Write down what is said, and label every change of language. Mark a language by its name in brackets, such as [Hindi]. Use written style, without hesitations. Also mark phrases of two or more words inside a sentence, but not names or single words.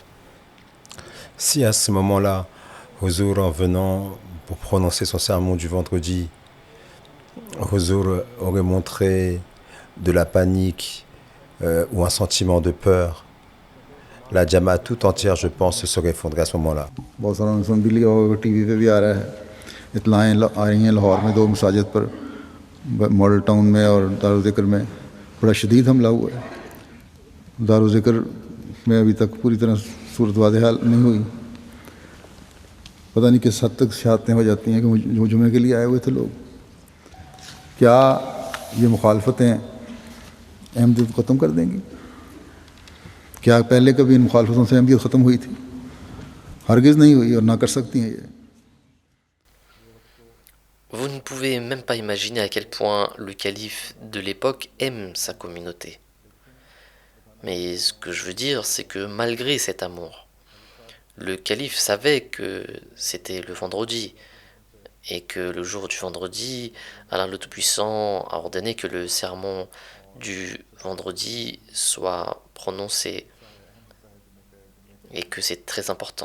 [French] Si à ce moment-là, Huzour, en venant pour prononcer son sermon du vendredi, Huzour aurait montré de la panique ou un sentiment de peur, la Jamaat tout entière, je pense, se serait effondrée à ce moment-là. [Urdu] بہت سارا سن بھی لیا ہوگا ٹی وی پہ بھی آ رہا ہے اطلاعیں آ رہی ہیں لاہور میں 2 مساجد پر ماڈل ٹاؤن میں اور دار الذکر میں بڑا شدید حملہ ہوا ہے دار الذکر میں ابھی تک پوری طرح صورت واضح حال نہیں ہوئی پتا نہیں کس حد تک شہادتیں ہو جاتی ہیں کہ جمعے کے لیے آئے ہوئے تھے لوگ کیا یہ مخالفتیں احمدیت کو ختم کر دیں گی کیا پہلے کبھی ان مخالفتوں سے احمدیت ختم ہوئی تھی ہرگز نہیں ہوئی اور نہ کر سکتی ہیں یہ [French] Vous ne pouvez même pas imaginer à quel point le calife de l'époque aime sa communauté. Mais ce que je veux dire, c'est que malgré cet amour, le calife savait que c'était le vendredi, et que le jour du vendredi, Allah le Tout-Puissant a ordonné que le sermon du vendredi soit prononcé, et que c'est très important.